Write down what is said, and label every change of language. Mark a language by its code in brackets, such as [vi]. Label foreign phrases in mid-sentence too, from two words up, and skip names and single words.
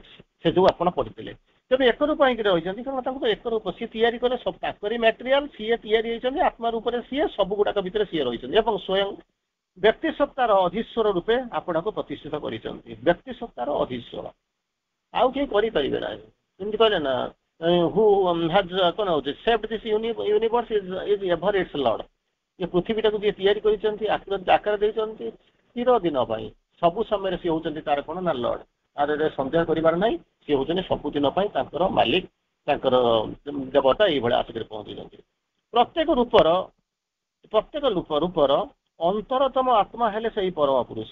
[or] ସେ ଯୋଉ ଆପଣ ପଢିଥିଲେ ତେଣୁ ଏକରୂପ ହେଇକି ରହିଛନ୍ତି କାରଣ ତାଙ୍କୁ ତ ଏକରୂପ ସିଏ ତିଆରି କଲେ ସବୁ ତାଙ୍କରି ମ୍ୟାଟେରିଆଲ, ସିଏ ତିଆରି ହେଇଛନ୍ତି ଆତ୍ମା ରୂପରେ, ସିଏ ସବୁ ଗୁଡାକ ଭିତରେ ସିଏ ରହିଛନ୍ତି ଏବଂ ସ୍ୱୟଂ ବ୍ୟକ୍ତି ସତ୍ତାର ଅଧୀଶ୍ୱର ରୂପେ ଆପଣଙ୍କୁ ପ୍ରତିଷ୍ଠିତ କରିଛନ୍ତି। ବ୍ୟକ୍ତି ସତ୍ତାର ଅଧୀଶ୍ୱର ଆଉ କେହି କରିପାରିବେ ନାହିଁ। ଯେମିତି କହିଲେ ନା [en] who has [or] କଣ ହଉଛି [en] shaped this universe is ever its lord। [or] ଏ ପୃଥିବୀଟାକୁ ଯିଏ ତିଆରି କରିଛନ୍ତି ଆକାର ଦେଇଛନ୍ତି ଚିର ଦିନ ପାଇଁ, ସବୁ ସମୟରେ ସିଏ ହଉଛନ୍ତି ତାର କଣ ନା ଲର୍ଡ। ତାର ସନ୍ଦେହ କରିବାର ନାହିଁ, ସିଏ ହଉଛନ୍ତି ସବୁଦିନ ପାଇଁ ତାଙ୍କର ମାଲିକ, ତାଙ୍କର ଦେବତା ଏଇଭଳିଆ ଆସିକରି ପହଞ୍ଚିଛନ୍ତି। ପ୍ରତ୍ୟେକ ରୂପର ଅନ୍ତରତମ ଆତ୍ମା ହେଲେ ସେଇ ପରମ ପୁରୁଷ।